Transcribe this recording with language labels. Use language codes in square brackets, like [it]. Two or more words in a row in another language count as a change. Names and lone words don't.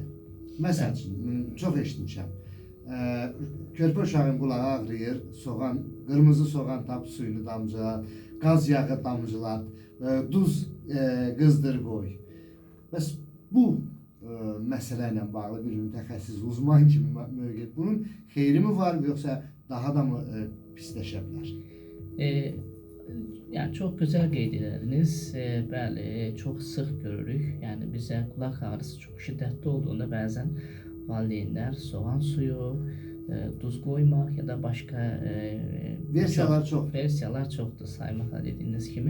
[az] Məsəl üçün, çox eşitmişəm. Körpə uşağın qulağı ağrıyır, qırmızı soğan tap suyunu damcılar, qaz yağı damcılar, duz qızdır qoy. Bəs bu məsələ ilə bağlı bir mütəxəssis, uzman kimi mövqe, bunun xeyri mi var, yoxsa daha da mı pisləşə bilər? [tr] Yani çok güzel qeyd ediniz. Bəli, çok sık görürük. Yani bize kulak ağrısı çok şiddetli olduğunda bazen valideynler soğan suyu, duz koymak ya da başka versiyalar çoktur saymakla dediğiniz gibi.